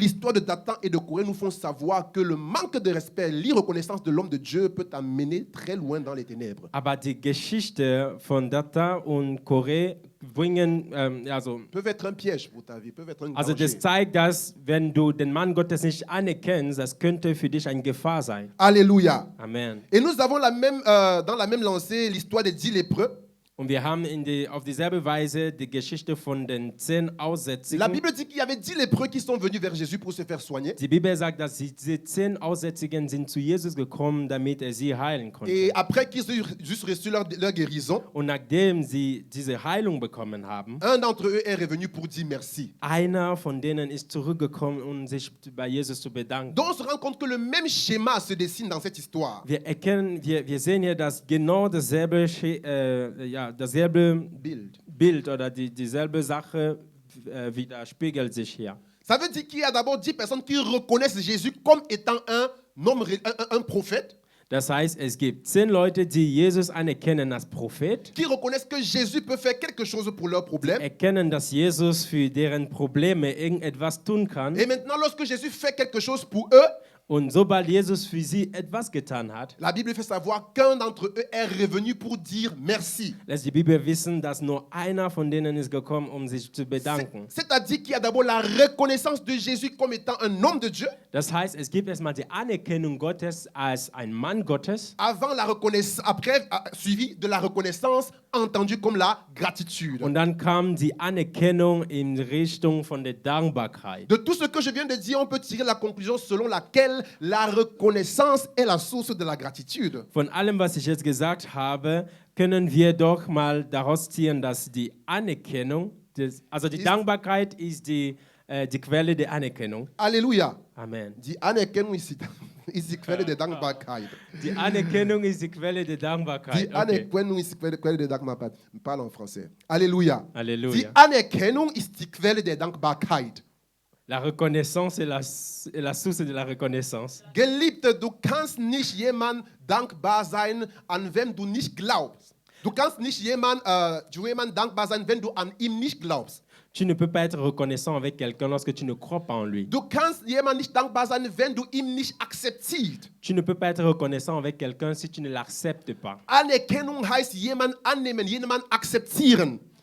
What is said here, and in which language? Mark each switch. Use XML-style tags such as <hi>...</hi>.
<fr>l'histoire de Dathan et de Corée nous font savoir que le manque de respect, l'irreconnaissance de l'homme de Dieu peut t'amener très loin dans les ténèbres.</fr> <de>Aber die Geschichte von Dathan und Koré bringen,</de> <fr>Peuvent être un piège pour ta vie, peuvent être un</fr> <de>also</de> <fr>danger.</fr> <de>das zeigt, dass wenn du den Mann Gottes nicht anerkennst, das könnte für dich eine Gefahr sein.</de> <fr>Alléluia. Amen. Et nous avons dans la même lancée l'histoire des 10 lépreux.</fr> <de>Und wir haben auf dieselbe Weise die Geschichte von den 10</de> <fr>La</fr> <de>Aussätzigen.</de> <fr>Bible dit qu'il y avait 10 lépreux qui sont venus vers Jésus pour se faire soigner.</fr> <de>Die Bibel sagt, dass diese 10 Aussätzigen sind zu Jesus gekommen, damit sie heilen konnte.</de> <fr>Et après qu'ils aient juste reçu leur guérison,</fr> <de>Und nachdem sie diese Heilung bekommen haben,</de> <fr>un d'entre eux est revenu pour dire merci.</fr> <de>einer von denen ist zurückgekommen, um sich bei Jesus zu bedanken.</de> <fr>Donc on se rend compte que le même schéma se dessine dans cette histoire.</fr> <de>Wir sehen hier, dass genau dasselbe Bild oder dieselbe Sache widerspiegelt sich hier.</de> <fr>Ça veut dire qu'il y a d'abord 10 personnes qui reconnaissent Jésus comme étant un prophète,</fr> <de>Das heißt, es gibt 10 Leute, die Jesus anerkennen als Prophet,</de> <fr>qui reconnaissent que Jésus peut faire quelque chose pour leurs problèmes.</fr> <de>erkennen, dass Jesus für deren Probleme irgendetwas tun kann.</de> <fr>Et maintenant, lorsque Jésus fait quelque chose pour eux,</fr> <de>Und sobald Jesus für sie etwas getan hat,</de> <fr>la Bible fait savoir qu'un d'entre eux est revenu pour dire merci.</fr> <de>lässt die Bibel wissen, dass nur einer von denen ist gekommen, um sich zu bedanken.</de> <fr>C'est-à-dire qu'il y a d'abord la reconnaissance de Jésus comme étant un homme de Dieu,</fr> <de>Das heißt, es gibt erstmal die Anerkennung Gottes als ein Mann Gottes,</de> <fr>avant la reconnaissance, après, suivi de la reconnaissance entendue comme la gratitude.</fr> <de>und dann kam die Anerkennung in Richtung von der Dankbarkeit.</de> <fr>De tout ce que je viens de dire, on peut tirer la conclusion selon laquelle la reconnaissance est la source de la gratitude.</fr> <de>Von allem, was ich jetzt gesagt habe, können wir doch mal daraus ziehen, dass die Anerkennung, also die Dankbarkeit ist die die Quelle der Anerkennung. Halleluja. Amen. Die Anerkennung ist die Quelle der Dankbarkeit. Die Anerkennung ist die Quelle der Dankbarkeit. Die Okay. Anerkennung ist die Quelle der Dankbarkeit.</de> <fr>Je parle en français. Alléluia. Die Alléluia.</fr> <de>Anerkennung ist die Quelle der Dankbarkeit.</de> <fr>La reconnaissance est la source de la reconnaissance.</fr> <de>Geliebte, du kannst nicht jemand dankbar sein, an wem du nicht glaubst. Du kannst nicht jemand dankbar sein, wenn du an ihm nicht glaubst.</de> <fr>Tu ne peux pas être reconnaissant avec quelqu'un lorsque tu ne crois pas en lui.</fr> <de>Du kannst jemand nicht dankbar sein, wenn du ihn nicht akzeptierst.</de> <fr>Tu ne peux pas être reconnaissant avec quelqu'un si tu ne l'acceptes pas.</fr> <de>Anerkennung heißt jemand annehmen, jemand akzeptieren.</de>